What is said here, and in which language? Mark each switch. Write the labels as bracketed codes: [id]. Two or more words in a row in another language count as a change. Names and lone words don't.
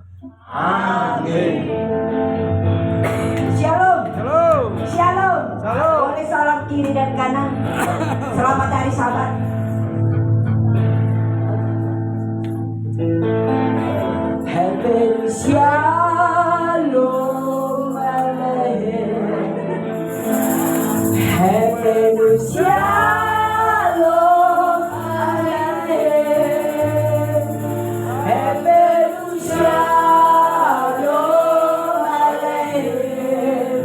[id] Amin. Shalom. Shalom. Shalom. Shalom. Boleh salam kiri dan kanan. Selamat hari Sabat. Happy [he] שלום עליכם. Happy שלום עליכם. Happy שלום עליכם.